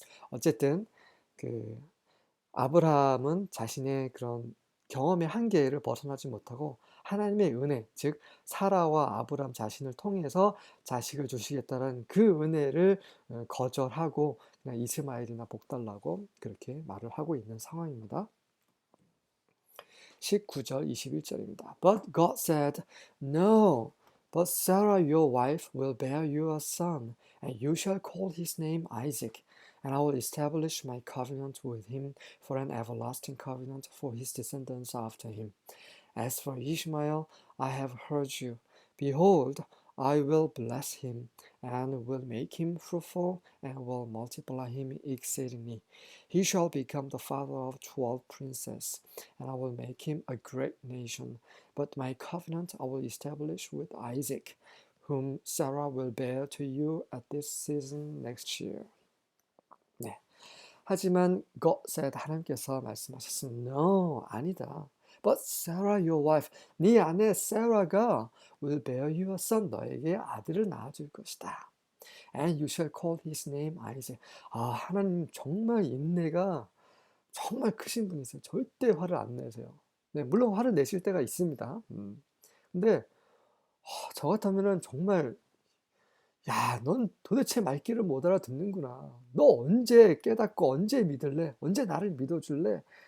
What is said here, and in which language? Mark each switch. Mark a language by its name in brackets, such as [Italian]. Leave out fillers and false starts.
[Korean] 어쨌든 그 아브라함은 자신의 그런 경험의 한계를 벗어나지 못하고 하나님의 은혜, 즉 사라와 아브라함 자신을 통해서 자식을 주시겠다는 그 은혜를 거절하고 그냥 이스마엘이나 복달라고 그렇게 말을 하고 있는 상황입니다. 19절 21절입니다. [English] But God said, No, but Sarah your wife will bear you a son, and you shall call his name Isaac. And I will establish my covenant with him for an everlasting covenant for his descendants after him. As for Ishmael, I have heard you. Behold, I will bless him, and will make him fruitful, and will multiply him exceedingly. He shall become the father of 12 princes, and I will make him a great nation. But my covenant I will establish with Isaac, whom Sarah will bear to you at this season next year. [Korean] 네. 하지만 [English] God said [Korean] 하나님께서 말씀하셨습니다. [English] No, [Korean] 아니다. [English] But Sarah your wife, [Korean] 네 아내 세라가 [English] will bear you a son, [Korean] 너에게 아들을 낳아줄 것이다. [English] And you shall call his name Isaac. [Korean] 하나님 정말 인내가 정말 크신 분이세요. 절대 화를 안 내세요. 네, 물론 화를 내실 때가 있습니다. 근데 저 같으면은 정말 "야, 넌 도대체 말귀를 못 알아듣는구나. 너 언제 깨닫고 언제 믿을래? 언제 나를 믿어줄래?"